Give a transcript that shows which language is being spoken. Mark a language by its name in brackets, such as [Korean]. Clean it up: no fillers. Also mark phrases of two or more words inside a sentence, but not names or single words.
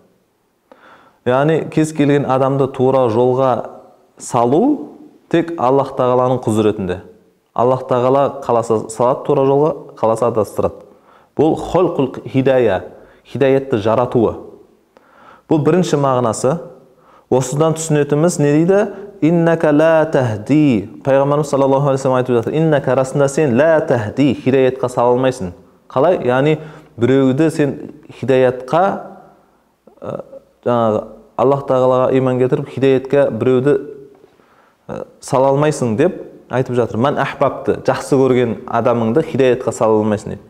[Kazakh] Яғни кез келген адамды тура жолға салу тек Аллах Тағаланың құзыретінде. Аллах Тағала қаласа салады тура жолға, қаласа адастырады. Бұл [Arabic] خلق الهداية, [Kazakh] хидаятты жаратуы. Бұл бірінші мағынасы. Осыдан түсінетіміз не дейді? [Arabic] إنك لا تهدي. [Kazakh] Пайғамбарымыз [Arabic] صلى الله عليه وسلم [Kazakh] айтып жатыр. Иннака, расында сен [Arabic] لا تهدي, [Kazakh] хидаятқа сала алмайсың. Қалай? Яғни біреуді сен хидаятқа, жаңағы Аллах Тағалаға иман кетіріп, хидаятқа біреуді сала алмайсың деп айтып жатыр. [Arabic] من أحببت, [Kazakh] жақсы көрген адамыңды хидаятқа сала алмайсың деп.